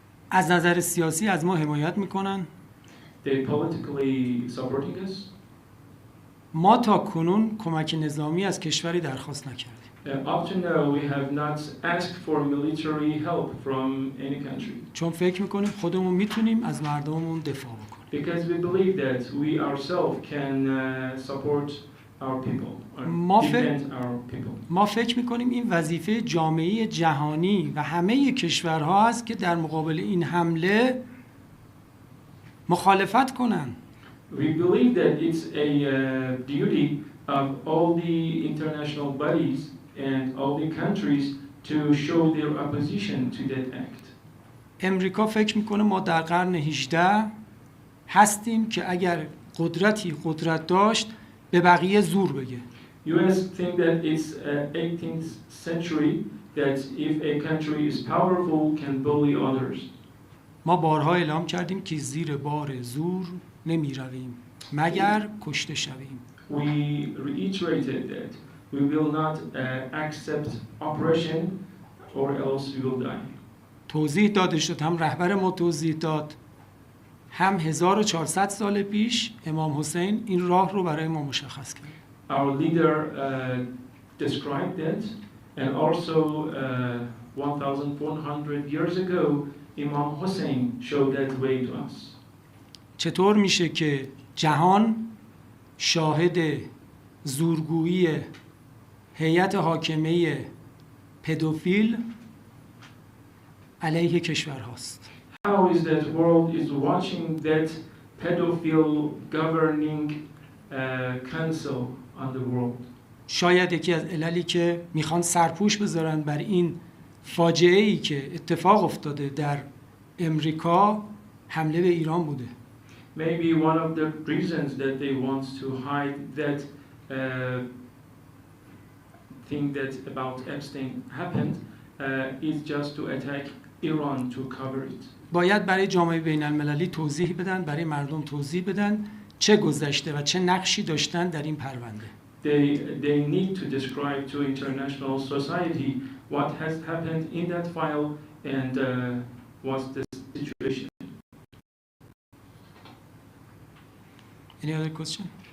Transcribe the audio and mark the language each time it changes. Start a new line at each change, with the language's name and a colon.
Persian: از نظر سیاسی از ما حمایت میکنن.
English: They politically supporting us.
Persian: ما تا کنون کمک نظامی از کشوری درخواست نکردیم.
English: Up to now, we have not asked for military help from any country.
Persian: چون فکر میکنیم خودمون میتونیم از مردممون دفاع بکنیم.
English: Because we believe that we ourselves can support our people, or defend our people.
Persian: ما فکر میکنیم این وظیفه جامعه جهانی و همه کشورها است که در مقابل این حمله مخالفت کنن.
English: We believe that it's a duty of all the international bodies and all the countries to show their opposition to that act.
Persian: امریکا فکر میکنه ما در قرن 18 هستیم که اگر قدرت داشت به بقیه زور بگه.
English: US think that it's 18th century that if a country is powerful can bully others.
Persian: ما بارها اعلام کردیم که زیر بار زور نمی رویم مگر کشته شویم.
English: We reiterated that we will not accept oppression or else we will die.
Persian: توضیح داده شد، هم رهبر ما توضیح داد، هم 1400 سال پیش امام حسین این راه رو برای ما مشخص کرد.
English: Our leader described that, and also 1400 years ago Imam Hussein showed that way to us.
Persian: چطور میشه که جهان شاهد زورگویی هیئت حاکمه پدوفیل علیه کشورهاست؟
English: How is that world is watching that pedophile governing council on the world?
Persian: شاید یکی از عللی که میخوان سرپوش بذارن بر این فاجعه‌ای که اتفاق افتاده در امریکا حمله به ایران بوده.
English: Maybe one of the reasons that they want to hide that thing that about Epstein happened is just to attack Iran to cover it.
Persian: باید برای جامعه بین المللی توضیح بدن، برای مردم توضیح بدن چه گذشته و چه نقشی داشتن در این پرونده.
English: They need to describe to international society what has happened in that file and what's the situation. Any other question?